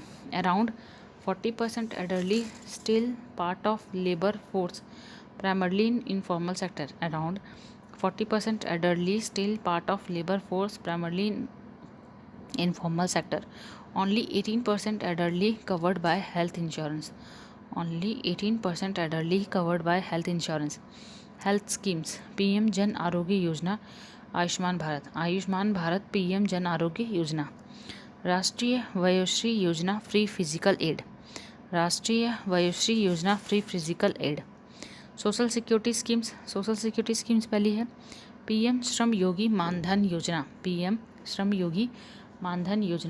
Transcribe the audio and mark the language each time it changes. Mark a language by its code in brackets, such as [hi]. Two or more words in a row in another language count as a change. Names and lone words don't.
[en] Around 40% elderly still part of labor force, primarily in informal sector. Around 40% elderly still part of labor force, primarily in informal sector. Only 18% elderly covered by health insurance. Only 18% elderly covered by health insurance. Health schemes. PM Jan Arogya Yojana, Ayushman Bharat, PM Jan Arogya Yojana. राष्ट्रीय वयोश्री योजना free physical aid. राष्ट्रीय वयोश्री योजना free physical aid. social security schemes [hi] पहली है [en] PM श्रम योगी मानधन योजना. PM श्रम योगी मानधन योजना.